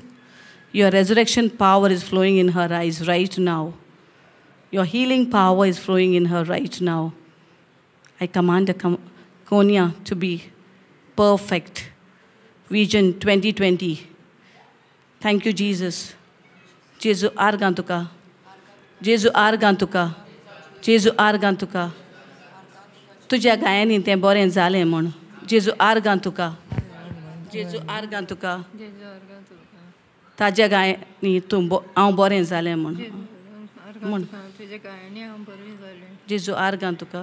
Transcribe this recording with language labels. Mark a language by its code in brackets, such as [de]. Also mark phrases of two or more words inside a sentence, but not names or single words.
[en] Your resurrection power is flowing in her eyes right now. Your healing power is flowing in her right now. I command the cornea to be perfect. Vision 2020. Thank you, Jesus. [kok] Jesu argantuka. Jesu argantuka. Jesu argantuka. Tuझ्या गायनी तें बरें जालें म्हण. जेजू आर्गां तुका. जेजू आर्गां तुका. ताज्या गायनी हांव बरें जालें म्हण. जेजू आर्गां तुका.